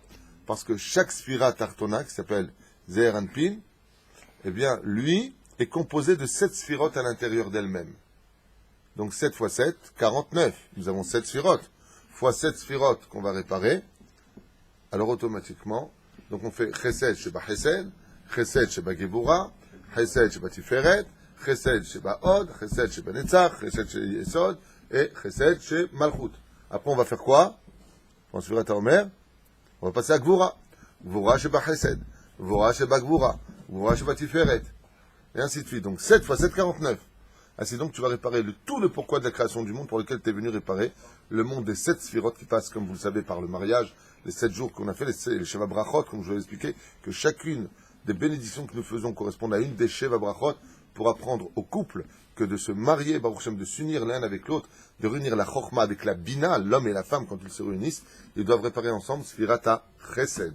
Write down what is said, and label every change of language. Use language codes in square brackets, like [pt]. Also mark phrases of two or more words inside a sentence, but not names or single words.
[fr] Parce que chaque Sfirat Artona, qui s'appelle Zeher Anpin, eh bien, lui est composé de 7 sphirotes à l'intérieur d'elle-même. Donc 7 fois 7, 49. Nous avons 7 sphirotes. Fois 7 sphirotes qu'on va réparer. Alors automatiquement, donc on fait [he] חסד שבחסד, חסד שבגבורה, חסד שבתפארת, חסד שבהוד, חסד שבנצח, חסד שביסוד, וחסד שבמלכות. [fr] Après on va faire quoi? En Sfirat HaOmer, on va passer à Gvura. [he] גבורה שבחסד, גבורה שבגבורה, גבורה שבתפארת, [fr] et ainsi de suite. Donc 7 fois 7, 49. Ainsi donc tu vas réparer tout le pourquoi de la création du monde pour lequel tu es venu réparer le monde des 7 sphirotes qui passent, comme vous le savez, par le mariage, les 7 jours qu'on a fait, les Sheva Brachot, comme je vous l'ai expliqué, que chacune des bénédictions que nous faisons correspond à une des Sheva Brachot pour apprendre au couple que de se marier, [he] ברוך השם, [fr] de s'unir l'un avec l'autre, de réunir la Chochma avec la Bina, l'homme et la femme, quand ils se réunissent, ils doivent réparer ensemble Sfirat HaChesed.